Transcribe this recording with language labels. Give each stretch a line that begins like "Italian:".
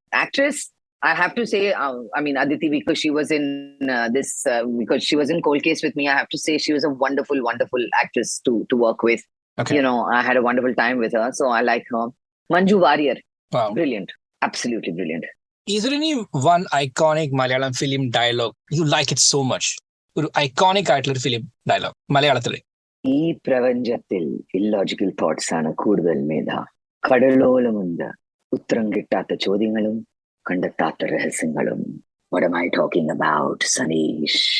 English: Actress, I have to say, Aditi, because she was in because she was in Cold Case with me. I have to say she was a wonderful, wonderful actress to work with. Okay. I had a wonderful time with her, so I like her. Manju Warrier, wow, brilliant, absolutely brilliant. Is there any one iconic Malayalam film dialogue you like it so much?
Malayalam: ഒരു iconic ആയിട്ടുള്ള film dialogue മലയാളത്തില്? ഈ പ്രപഞ്ചത്തിൽ illogical thoughts ആണ് കൂടുതൽ മേധ. കടലോളമുണ്ട് ഉത്തരം കിട്ടാത്ത ചോദ്യങ്ങളും കണ്ടെത്താത്ത രഹസ്യങ്ങളും.
English: What am I talking about, Sanish?